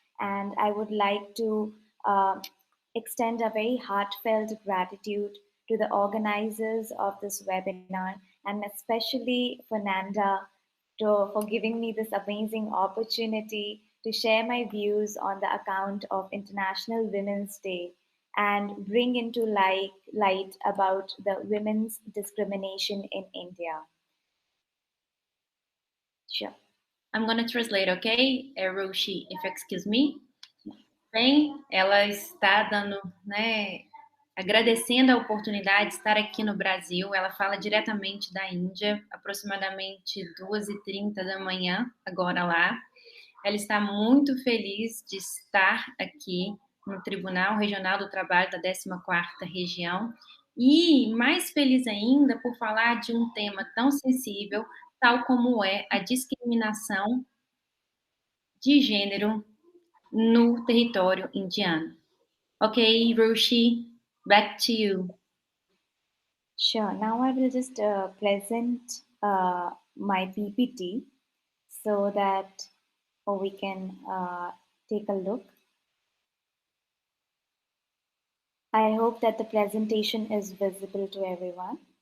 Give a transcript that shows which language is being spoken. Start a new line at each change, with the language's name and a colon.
English: And I would like to extend a very heartfelt gratitude to the organizers of this webinar, and especially Fernanda for giving me this amazing opportunity to share my views on the account of International Women's Day and bring into light about the women's discrimination in India. Sure. I'm going to translate, ok? Roshi, if excuse me.
Portuguese: Bem, ela está dando, né, agradecendo a oportunidade de estar aqui no Brasil. Ela fala diretamente da Índia, aproximadamente 2h30 da manhã, agora lá. Ela está muito feliz de estar aqui no Tribunal Regional do Trabalho da 14ª Região e mais feliz ainda por falar de um tema tão sensível, tal como é a discriminação de gênero no território indiano.
English: Ok, Roshi, back to you. Sure. Now I will just present my PPT so that we can take a look. I hope that the presentation is visible to everyone.